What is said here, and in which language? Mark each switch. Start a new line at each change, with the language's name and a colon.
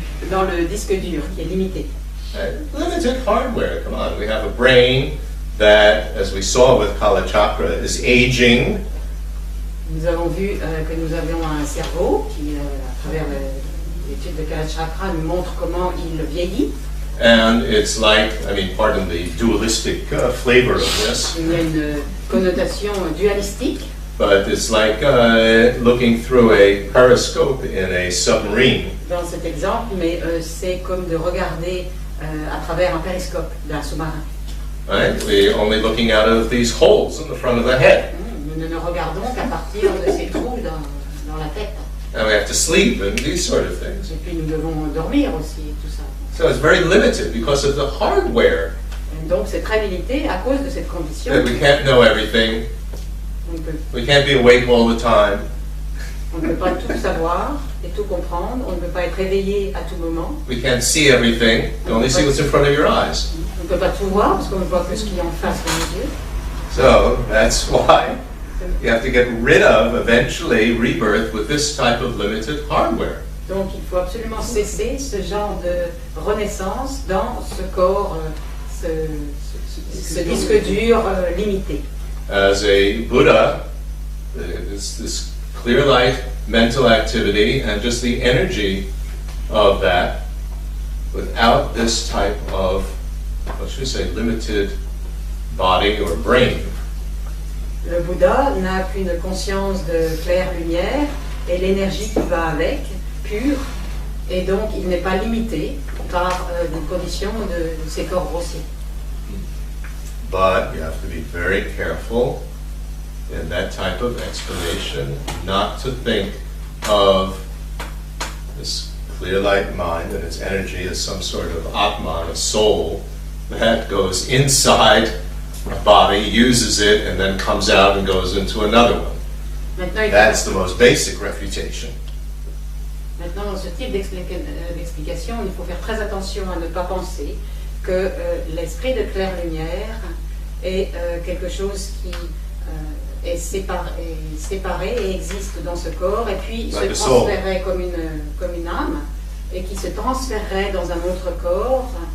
French: Dans le disque dur qui est limité.
English: Limited hardware, come on. We have a brain that, as we saw with Kalachakra, is aging.
French: Nous avons vu que nous avions un cerveau qui, à travers l'étude de Kalachakra, nous montre comment il vieillit.
English: And it's like, pardon the dualistic flavor of this,
French: Il y a une connotation dualistique,
English: but it's like looking through a periscope in a submarine.
French: dans cet exemple, mais c'est comme de regarder à travers un périscope d'un sous-marin.
English: Right? We're only looking out of these holes in the front of the head.
French: Nous ne regardons qu'à partir de ces trous dans la tête.
English: And we have to sleep and these sort of things.
French: Et puis nous devons dormir aussi, et tout ça.
English: So it's very limited because of the hardware.
French: Et donc c'est très limité à cause de cette condition.
English: That we can't know everything.
French: On
English: We can't be awake all the time.
French: ne peut pas tout savoir et tout comprendre. On ne peut pas être éveillé à tout moment.
English: We can't see everything. You only see what's in front of your eyes.
French: On ne peut pas tout voir parce qu'on ne voit que ce qui est en face de nos yeux.
English: So that's why you have to get rid of, eventually, rebirth with this type of limited hardware.
French: Donc il faut absolument cesser ce genre de renaissance dans ce corps, ce disque dur limité.
English: As a Buddha, this clear light mental activity and just the energy of that without this type of, what should we say, limited body or brain.
French: Le Bouddha n'a qu'une conscience de claire lumière et l'énergie qui va avec, pure, et donc il n'est pas limité par des conditions de ces corps grossiers.
English: But you have to be very careful in that type of explanation not to think of this clear light mind and its energy as some sort of Atman, a soul, that goes inside a body, uses it, and then comes out and goes into another one. That's the most basic refutation.
French: Maintenant, dans ce type d'explication, il faut faire très attention à ne pas penser que l'esprit de claire lumière est quelque chose qui est séparé et existe dans ce corps et puis se transférerait comme une âme et qui se transférerait dans un autre corps.